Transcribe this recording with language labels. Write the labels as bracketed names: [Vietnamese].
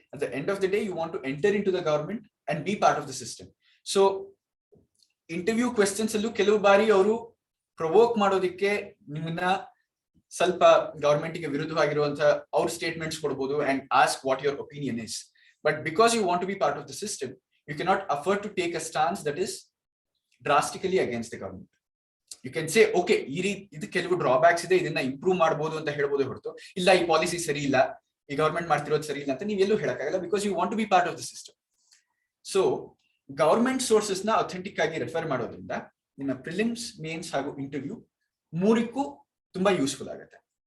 [English] At the end of the day, you want to enter into the government and be part of the system. [Kannada] So interview questions allu ಕೆಲವು ಬಾರಿ ಅವರು provoke ಮಾಡೋದಕ್ಕೆ ನಿಮ್ಮನ್ನ ಸ್ವಲ್ಪ government ಗೆ ವಿರುದ್ಧವಾಗಿರುವಂತ ಅವ್ರ statements ಕೊಡಬಹುದು [English] and ask what your opinion is. But because you want to be part of the system, you cannot afford to take a stance that is drastically against the government. You can say, okay, [Kannada] ಇದು ಕೆಲವು drawbacks ಇದೆ, ಇದನ್ನ improve ಮಾಡಬಹುದು ಅಂತ ಹೇಳ್ಬೋದು ಹೊರತು ಇಲ್ಲ ಈ ಪಾಲಿಸಿ ಸರಿ ಇಲ್ಲ, ಈ ಗವರ್ಮೆಂಟ್ ಮಾಡ್ತಿರೋದು ಸರಿ ಇಲ್ಲ ಅಂತ ನೀವೆಲ್ಲೂ ಹೇಳಕ್ಕಾಗಲ್ಲ, [English] Because you want to be part of the system. [Kannada] So government sources ನ ಅಥೆಂಟಿಕ್ ಆಗಿ ರೆಫರ್ ಮಾಡೋದ್ರಿಂದ ನಿಮ್ಮ ಪ್ರಿಲಿಮ್ಸ್, ಮೇನ್ಸ್ ಹಾಗೂ ಇಂಟರ್ವ್ಯೂ ಮೂರಕ್ಕೂ ತುಂಬಾ ಯೂಸ್ಫುಲ್ ಆಗುತ್ತೆ.